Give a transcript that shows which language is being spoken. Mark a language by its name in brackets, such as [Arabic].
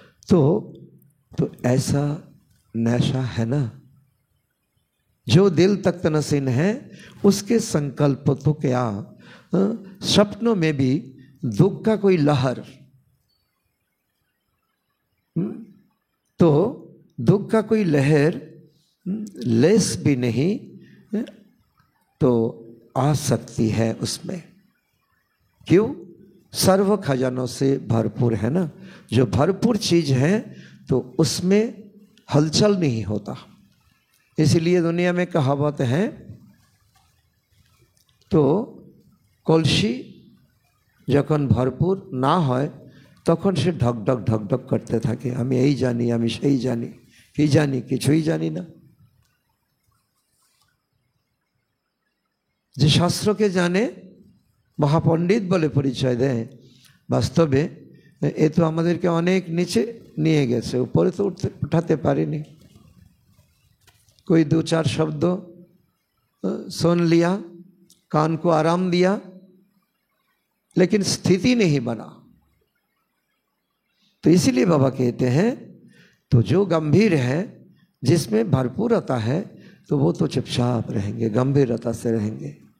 [Hindi] तो ऐसा नशा है ना, जो दिल तक नसीन है, उसके संकल्प तो क्या, सपनों में भी दुख का कोई लहर, तो दुख का कोई लहर लेस भी नहीं तो आ सकती है उसमें। क्यों? सर्व खजानों से भरपूर है ना। जो भरपूर चीज है तो उसमें हलचल नहीं होता। इसलिए दुनिया में कहावत है, तो कलसी [Bangla] যখন ভরপুর না হয় তখন সে ঢক ঢক ঢক ঢক করতে থাকে, আমি এই জানি, আমি সেই জানি, কি জানি, কিছুই জানি না। যে শাস্ত্রকে জানে মহাপণ্ডিত বলে পরিচয় দেয়, বাস্তবে এ তো আমাদেরকে অনেক নিচে নিয়ে গেছে, উপরে তো উঠাতে পারেনি। [Hindi] कोई दो चार शब्द सुन लिया, कान को आराम दिया, लेकिन स्थिति नहीं बना। तो इसीलिए बाबा कहते हैं, तो जो गंभीर है, जिसमें भरपूरता है, तो वो तो चुपचाप रहेंगे, गंभीरता से रहेंगे।